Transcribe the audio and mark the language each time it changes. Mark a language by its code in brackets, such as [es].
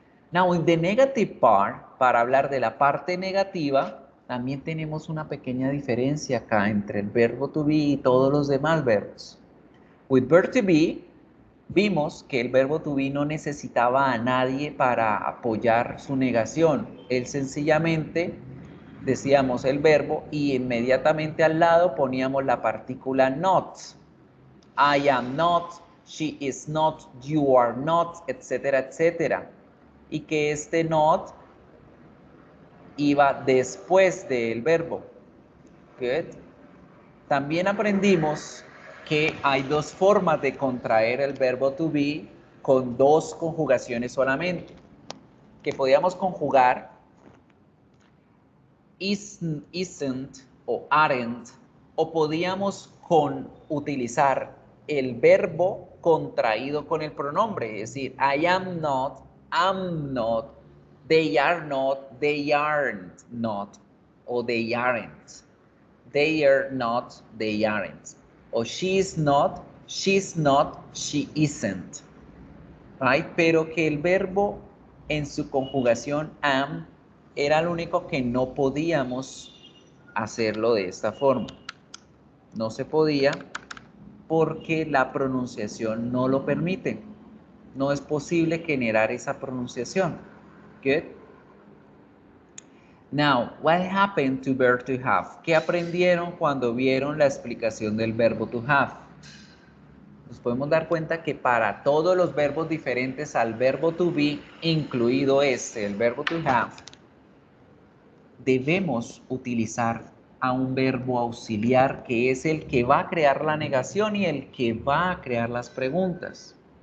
[en] Now, in the negative part, [es] para hablar de la parte negativa, también tenemos una pequeña diferencia acá entre el verbo to be y todos los demás verbos. [en] With verb to be, [es] vimos que el verbo to be no necesitaba a nadie para apoyar su negación. Él sencillamente decíamos el verbo y inmediatamente al lado poníamos la partícula not. [en] I am not, she is not, you are not, etcétera, etcétera. [es] Y que este not iba después del verbo. [en] Good. [es] También aprendimos que hay 2 formas de contraer el verbo to be con 2 conjugaciones solamente. Que podíamos conjugar isn't o aren't, o podíamos utilizar el verbo contraído con el pronombre, es decir, [en] I am not, I'm not, they are not, they aren't not, [es] o [en] they aren't. They are not, they aren't. O she is not, she's not, she isn't. Right? [es] Pero que el verbo en su conjugación am era lo único que no podíamos hacerlo de esta forma. No se podía porque la pronunciación no lo permite. No es posible generar esa pronunciación. [en] Good. Now, what happened to verb to have? [es] ¿Qué aprendieron cuando vieron la explicación del verbo to have? Nos podemos dar cuenta que para todos los verbos diferentes al verbo to be, incluido el verbo to have, debemos utilizar a un verbo auxiliar que es el que va a crear la negación y el que va a crear las preguntas.